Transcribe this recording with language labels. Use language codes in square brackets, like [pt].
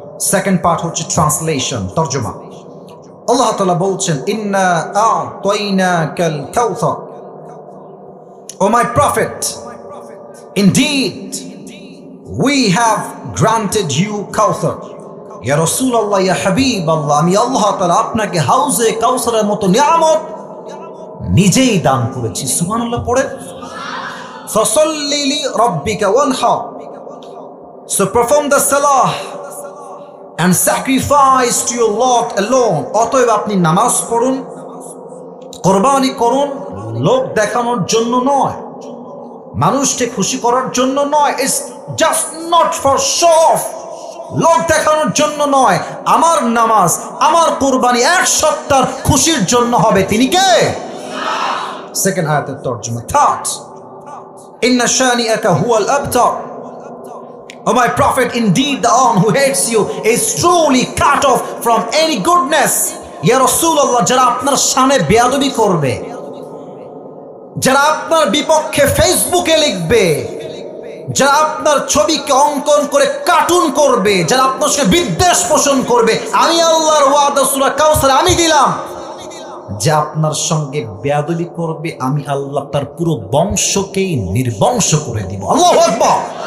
[bn] Second part হচ্ছে translation, তরজমা। [en] আল্লাহ তাআলা বলছেন, [ar] ইন্না আ'তাইনাকাল কাউসার, [en] O my prophet, indeed we have granted you Kauthar. [bn] ইয়া রাসূলুল্লাহ, ইয়া হাবিবাল্লাহ, আমি আল্লাহ তাআলা আপনাকে হাউজে কাউসারের মতো নিয়ামত নিজেই দান করেছি। সুবহানাল্লাহ পড়ে। [ar] ফাসাল্লি লিরাব্বিকা ওয়ানহার, [en] so perform the salah and sacrifice to your Lord alone. [bn] অতএব আপনি নামাজ পড়ুন, কোরবানি করুন, লোক দেখানোর জন্য নয়, মানুষকে খুশি করার জন্য নয়। [en] It's just not for show off, [bn] লোক দেখানোর জন্য নয়। আমার নামাজ, আমার কুরবানি 1 সপ্তাহ খুশির জন্য হবে। তিনি কে? সেকেন্ড আয়াতের তরজমা। [en] third, [ar] ইন্না শানিআকা হুয়াল আবতার, [en] O my prophet, indeed the one who hates you is truly cut off from any goodness. [bn] ইয়া রাসূলুল্লাহ, যারা আপনার সামনে বেয়াদবি করবে, যারা আপনার বিপক্ষে ফেসবুকে লিখবে, যারা আপনার ছবিকে অঙ্কন করে কার্টুন করবে, যারা আপনার সঙ্গে বিদ্বেষ পোষণ করবে, আমি আল্লাহর ওয়াদা সূরা কাউসার আমি দিলাম, যে আপনার সঙ্গে বেয়াদবি করবে, আমি আল্লাহ তার পুরো বংশকেই নির্বংশ করে দিব। আল্লাহু আকবার।